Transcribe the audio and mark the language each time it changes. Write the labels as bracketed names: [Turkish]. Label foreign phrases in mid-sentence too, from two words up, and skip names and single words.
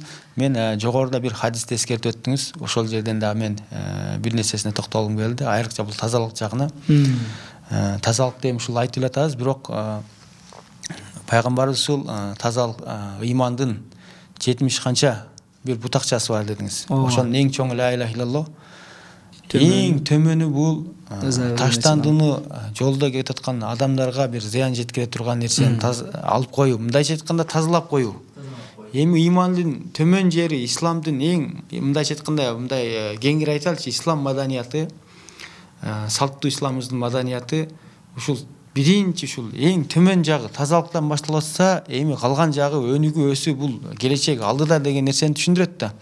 [Kyrgyz] Мен жогоруда бир хадисти эскертип өттүңүз. Ошол жерден дагы мен бир нерсесине токтолгум келди. Айрыкча бул тазалык жагына. Тазалык деп ушул айтып атабыз, бирок пайгамбарыбыз ушул тазалык ыймандын 70 канча бир бутакчасы бар дедиңиз. Ошонун эң чоңу [Arabic] لا إله إلا الله. [Kyrgyz] Эң төмөнү бул таштандыны жолдо кетип аткан адамдарга бир зыян жеткире турган нерсени алып коюу, мындайча айтканда тазалап коюу. Эми ыймандын төмөн жери исламдын эң мындайча айтканда мындай кеңири айталычы, ислам маданияты, салттуу исламыбыздын маданияты ушул биринчи ушул эң төмөн жагы тазалыктан башталып атса, эми калган жагы өнүгүү өсүү бул келечек алдыда деген нерсени түшүндүрөт да.